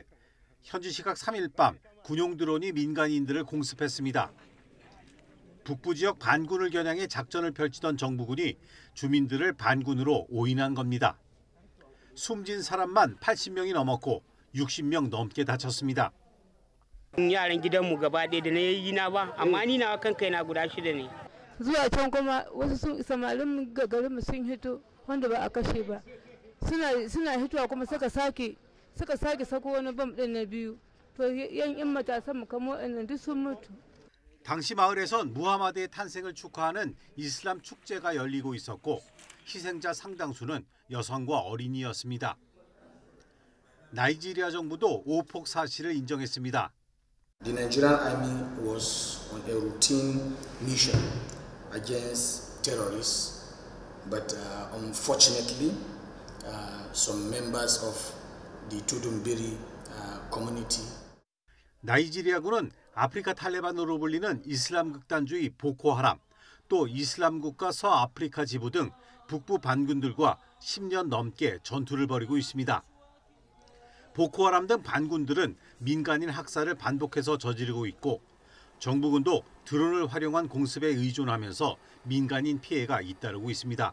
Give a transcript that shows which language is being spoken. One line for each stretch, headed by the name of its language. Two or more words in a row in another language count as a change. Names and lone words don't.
Korean: 현지 시각 3일 밤 군용 드론이 민간인들을 공습했습니다. 북부 지역 반군을 겨냥해 작전을 펼치던 정부군이 주민들을 반군으로 오인한 겁니다. 숨진 사람만 80명이 넘었고 60명 넘게 다쳤습니다.
Hausa: yaran gidanmu gaba ɗaya da na yi na ba amma ni nawa kan kaina guda 6 ne. Zuwa can kuma wasu samarin garinmu sun hito wanda ba a kashe ba. Suna hitowa kuma suka sake sako wani bam ɗin na biyu. To yan matasan mu kamar waɗannan duk sun mutu.
Korean: 당시 마을에선 무하마드의 탄생을 축하하는 이슬람 축제가 열리고 있었고 희생자 상당수는 여성과 어린이였습니다. 나이지리아 정부도 오폭 사실을 인정했습니다.
English: The Nigerian army was on a routine mission against terrorists, but unfortunately, some members of the Tudunbiri community.
Korean: 나이지리아군은 아프리카 탈레반으로 불리는 이슬람 극단주의 보코하람, 또 이슬람 국가 서아프리카 지부 등 북부 반군들과 10년 넘게 전투를 벌이고 있습니다. 보코하람 등 반군들은 민간인 학살을 반복해서 저지르고 있고 정부군도 드론을 활용한 공습에 의존하면서 민간인 피해가 잇따르고 있습니다.